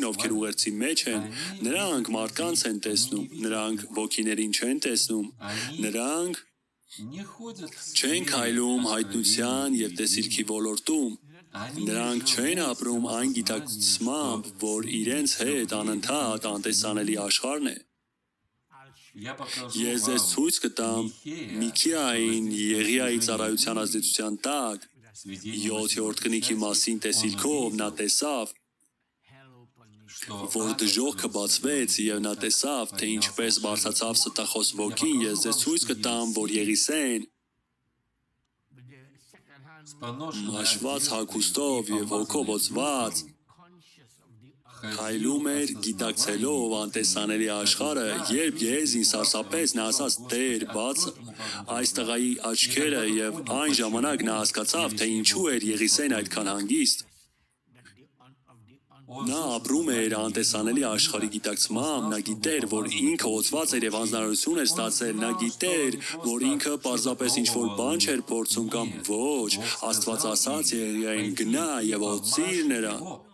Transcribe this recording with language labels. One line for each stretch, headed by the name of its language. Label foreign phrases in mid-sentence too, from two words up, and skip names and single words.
Armenian: ովքեր ուղերձի մեջ են, նրանք մարդկանց են տեսնում, նրանք ոգիներին չեն տեսնում, նրանք չեն քայլում հայտնության եւ տեսիլքի ոլորտում, նրանք չեն ապրում այն գիտակցմամբ, որ իրենց հետ անընդհատ անտեսանելի աշխարհն է։ Ես ձեզ ցույց կտամ Միքիային Եղիայի ծառայության ազդեցության տակ 7-րդ կնիքի մասին տեսիլքով նա տեսավ,
English: hell open
Armenian: որ դժոխքը բացվեց եւ նա տեսավ, թե ինչպես բարձրացավ ստախոս ոգին, ես ձեզ ցույց կտամ, որ Եղիսեն
English: with the second hand
Armenian: մաշված հագուստով եւ հոգով ոցված
English: conscious of the
Armenian: Քայլում էր գիտակցելով անտեսանելի աշխարհը, երբ Գեհեզին սարսափեց, նա ասաց. «Տեր, բաց այս տղայի աչքերը», եւ այն ժամանակ նա հասկացավ, թե ինչու էր Եղիսեն այդքան հանգիստ։ Նա ապրում էր անտեսանելի աշխարհի գիտակցմամբ, նա գիտեր, որ ինքը օծված էր եւ հանձնարարություն էր ստացել, նա գիտեր, որ ինքը պարզապես ինչ-որ բան չէր փորձում կամ ոչ, Աստված ասաց Եղիային գնա եւ օծիր նրան։